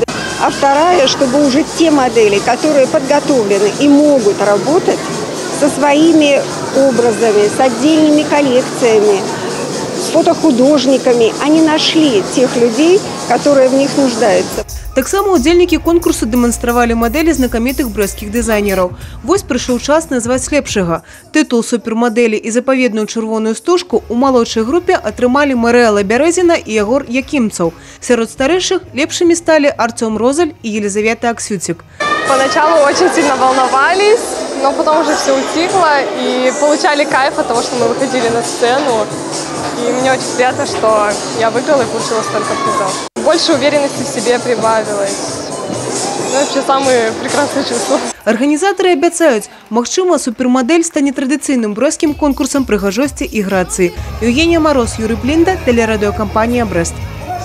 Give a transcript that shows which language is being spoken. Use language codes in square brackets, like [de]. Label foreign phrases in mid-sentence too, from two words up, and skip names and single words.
[ru] А вторая, чтобы уже те модели, которые подготовлены и могут работать со своими образами, с отдельными коллекциями, с фотохудожниками, они нашли тех людей, которые в них нуждаются. [be] Так само удзельники конкурсу демонстравалі модели знакомитых брэсцкіх дизайнераў. Вось прыйшоў час назваць лепшага. Тытул супермодели і запаведную чырвоную стужку у малодшай групе атрымалі Марыэла Бярэзіна і Ягор Якімцаў. Сярод старэйшых лепшымі сталі Артём Розаль и Елизавета Аксютик. [ru] Поначалу очень сильно волновались, но потом уже все утихло и получали кайф от того, что мы выходили на сцену. И мне очень приятно, что я выиграла и получила столько призов. Больше уверенности в себе прибавилось. Вообще самые прекрасные чувства. [be] Арганізатары абяцаюць, магчыма, супермодель стане традыцыйным брэсцкім конкурсам прыгажосці і грацыі. [ru] Евгения Мороз, Юрий Блинда, телерадиокомпания «Брест».